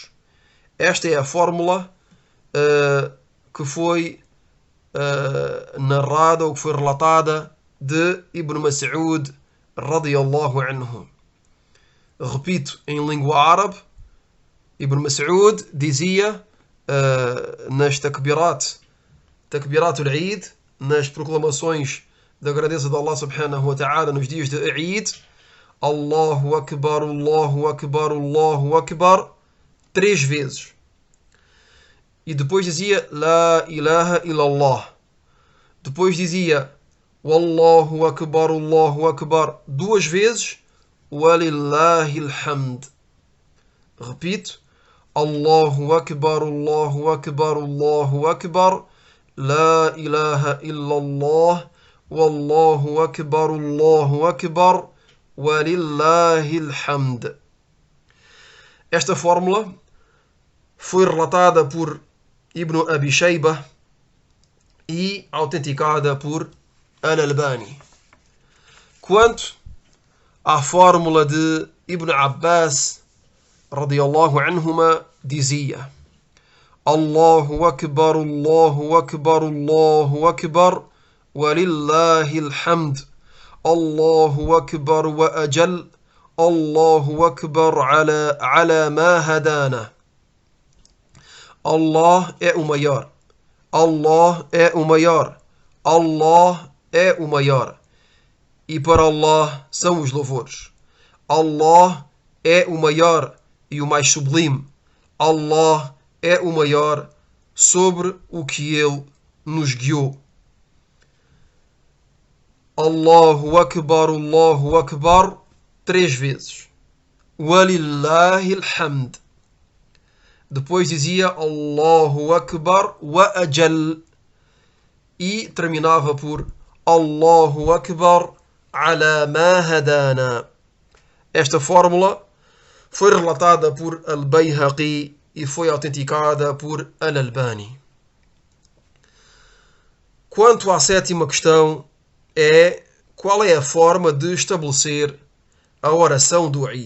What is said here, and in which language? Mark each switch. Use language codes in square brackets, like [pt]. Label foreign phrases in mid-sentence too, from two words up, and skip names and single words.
[pt] Esta é a fórmula que foi narrada ou que foi relatada de Ibn Mas'ud [ar] رضي الله عنه. [pt] Repito, em língua árabe, Ibn Mas'ud dizia nas [ar] تكبيرة العيد, [pt] nas proclamações da grandeza de Allah [ar] سبحانه وتعالى [pt] nos dias de Eid, [ar] الله أكبر، الله أكبر، الله أكبر, [pt] 3 vezes. E depois dizia [ar] لا إله إلا الله. [pt] Depois dizia [ar] والله أكبر، الله أكبر, 2 vezes. ولله الحمد. Repito, الله أكبر، الله أكبر، الله أكبر، لا إله إلا الله، والله أكبر، الله أكبر، ولله الحمد. [pt] Esta fórmula foi relatada por Ibn Abi Shaybah e autenticada por Al-Albani. Quanto à fórmula de Ibn Abbas [ar] رضي الله عنهما, [pt] dizia: [ar] الله أكبر، الله أكبر، الله أكبر، ولله الحمد، الله أكبر وأجل، الله أكبر على ما هدانا. [pt] Allah é o maior, Allah é o maior, Allah é o maior, e para Allah são os louvores. Allah é o maior e o mais sublime. Allah é o maior sobre o que Ele nos guiou. [ar] الله أكبر, 3 vezes. ولله الحمد. [pt] Depois dizia [ar] الله أكبر وأجل. [pt] E terminava por [ar] الله أكبر على ما هدانا. [pt] Esta fórmula foi relatada por Al-Bayhaqi e foi autenticada por Al-Albani. Quanto à sétima questão, qual é a forma de estabelecer a oração do Eid?